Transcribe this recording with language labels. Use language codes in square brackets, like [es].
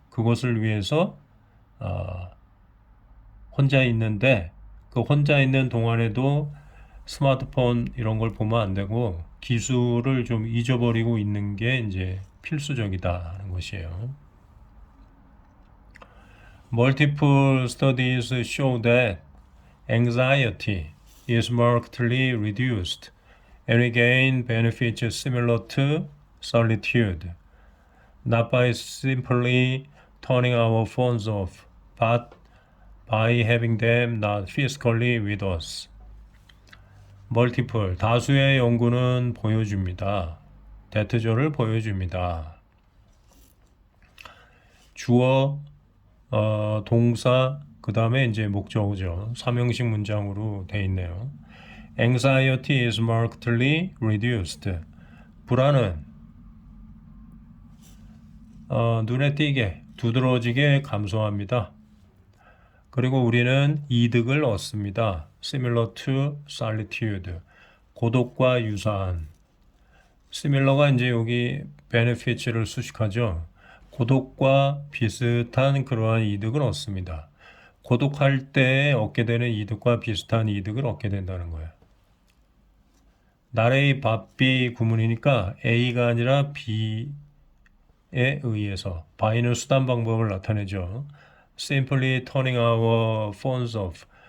[ko] 그것을 위해서 혼자 있는데, 그 혼자 있는 동안에도 스마트폰 이런 걸 보면 안 되고 기술을 좀 잊어버리고 있는 게 이제 필수적이다 하는 것이에요. [en] Multiple studies show that anxiety is markedly reduced and we gain benefits similar to solitude, not by simply turning our phones off, but by having them not physically with us. [ko] 멀티플, 다수의 연구는 보여줍니다. 대트절을 보여줍니다. 주어, 동사, 그 다음에 이제 목적어죠. 삼형식 문장으로 돼 있네요. [en] Anxiety is markedly reduced. [ko] 불안은 눈에 띄게, 두드러지게 감소합니다. 그리고 우리는 이득을 얻습니다. [en] Similar to solitude. [ko] 고독과 유사한. Similar가 이제 여기 benefits를 수식하죠. 고독과 비슷한 그러한 이득을 얻습니다. 고독할 때 얻게 되는 이득과 비슷한 이득을 얻게 된다는 거예요. 나레이 밥비 구문이니까 A가 아니라 B에 의해서 by는 수단 방법을 나타내죠. [en] Simply turning our phones off.